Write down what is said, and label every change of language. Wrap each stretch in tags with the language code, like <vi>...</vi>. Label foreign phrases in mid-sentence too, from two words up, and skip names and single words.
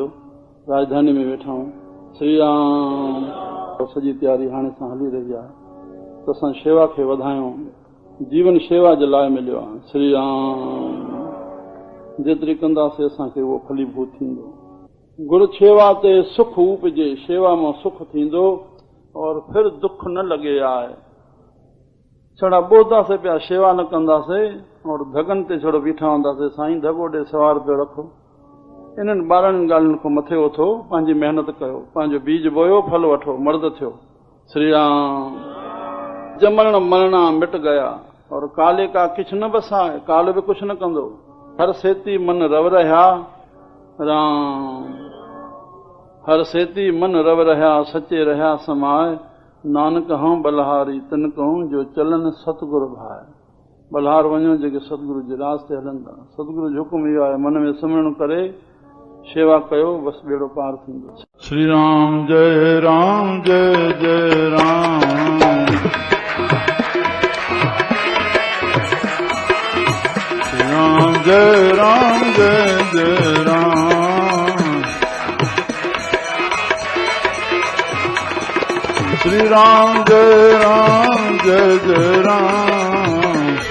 <sd>राजधानी में वेठा आहियूं। श्री राम सॼी तयारी हाणे सां हली रही आहे, त असां शेवा खे वधायूं। जीवन शेवा जे लाइ मिलियो आहे। श्री राम जेतिरी कंदासीं असांखे उहो फलीभूत थींदो।</sd> <pa>ਗੁਰੂ ਸੇਵਾ ਤੇ ਸੁਖ ਉਪਜੇ,</pa> <sd>शेवा मां सुख थींदो</sd> <hi>और फिर</hi> <sd>दुख न लॻे आहे। छड़ा ॿोधासीं पिया, शेवा न कंदासीं और धगनि ते छड़ो बीठा हूंदासीं, साईं धगो ॾे सवार पियो रखो। इन्हनि ॿारहनि ॻाल्हियुनि खां मथे उथो, पंहिंजी महिनत कयो, पंहिंजो बीज बोयो, फल वठो, मर्द थियो। श्री राम</sd> <hi>जमण मरणा मिट गया और काले का किछ न बसाए,</hi> <sd>काल बि कुछ न कंदो।</sd> <pa>ਹਰ ਸੇਤੀ ਮਨ ਰਵ ਰਹਿਆ ਰਾਮ, ਹਰ ਸੇਤੀ ਮਨ ਰਵ ਰਹਿਆ, ਸਚੇ ਰਹਿਆ ਸਮਾਏ। ਨਾਨਕ ਹੂੰ ਬਲਹਾਰੀ ਤਿਨ ਕਹੂੰ, ਜੋ ਚਲਨ ਸਤਗੁਰੂ ਭਾਏ।</pa> <sd>बलहार वञो जेके सतगुरु जे रास्ते हलनि था। सतगुरु जो हुकुम इहो आहे, मन में सिमरन करे शेवा कयो, बस बेड़ो पार थींदो।</sd> <hi>श्री राम जय राम जय जय राम। श्री राम जय राम जय जय राम। श्री राम जय राम जय जय राम।</hi>